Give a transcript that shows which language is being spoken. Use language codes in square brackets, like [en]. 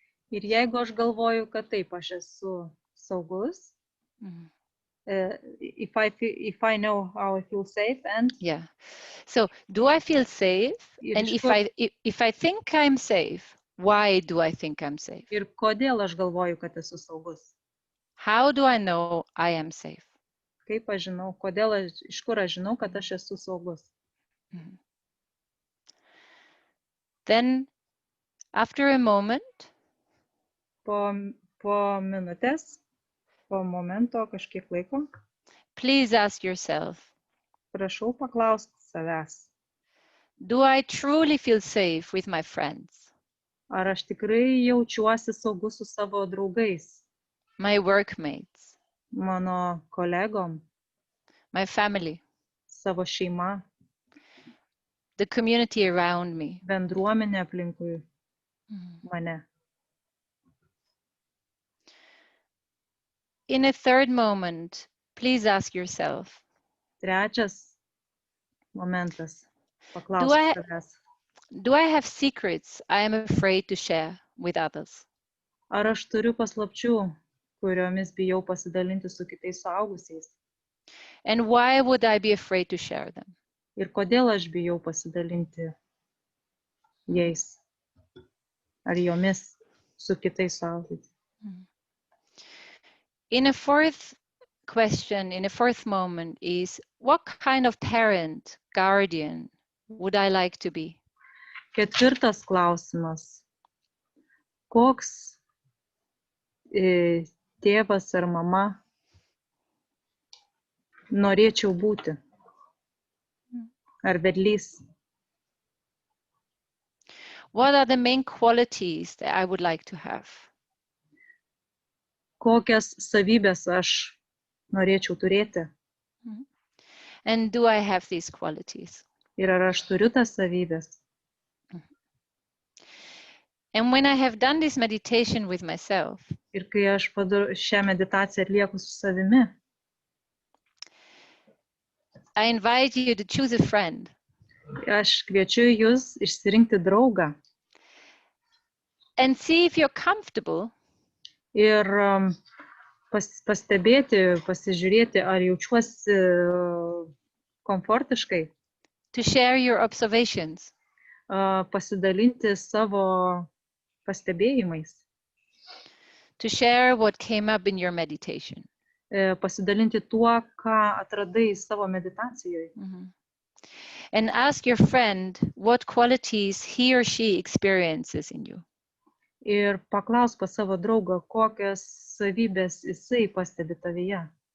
[lt] Ir jeigu aš galvoju, kad taip, aš esu saugus, [en] if I know how I feel safe and... Yeah. So, do I feel safe? And if I think I'm safe, why do I think I'm safe? [lt] Ir kodėl aš galvoju, kad esu saugus? [en] How do I know I am safe? [lt] Kaip aš žinau, iš kur aš žinau, kad aš esu saugus? [en] Then, after a moment, [lt] po minutės, po momento, kažkiek laiko, [en] please ask yourself, [lt] prašau paklausti savęs. [en] Do I truly feel safe with my friends? [lt] Ar aš tikrai jaučiuosi saugus su savo draugais? [en] My workmates? [lt] Mano kolegom? [en] My family? [lt] Savo šeima? [en] The community around me? [lt] Bendruomenė aplinkui mane? [en] In a third moment, please ask yourself. [lt] Trečias momentas. Paklausti savęs. [en] Do I have secrets I am afraid to share with others? [lt] Ar aš turiu paslapčių, kuriomis bijau pasidalinti su kitais suaugusiais? [en] And why would I be afraid to share them? [lt] Ir kodėl aš bijau pasidalinti jais ar jomis su kitais suaugusiais? [en] In a fourth question, in a fourth moment is, what kind of parent, guardian would I like to be? [lt] Ketvirtas klausimas. Koks tėvas ar mama norėčiau būti? Ar vedlys? [en] What are the main qualities that I would like to have? [lt] Kokias savybės aš norėčiau turėti? [en] And do I have these qualities? [lt] Ir ar aš turiu tas savybės? [en] And when I have done this meditation with myself, [lt] ir kai aš šią meditaciją atlieku su savimi, [en] I invite you to choose a friend. [lt] Aš kviečiu jūs išsirinkti draugą. [en] And see if you're comfortable. [lt] Ir pastebėti, pasižiūrėti, ar jaučiuosi komfortiškai. [en] To share your observations. [lt] Pasidalinti savo pastebėjimais. [en] To share what came up in your meditation. [lt] Pasidalinti tuo, ką atradai savo meditacijoje. [en] And ask your friend what qualities he or she experiences in you. [lt] Ir paklaus pas savo draugą, kokias savybės jisai pastebi tavyje.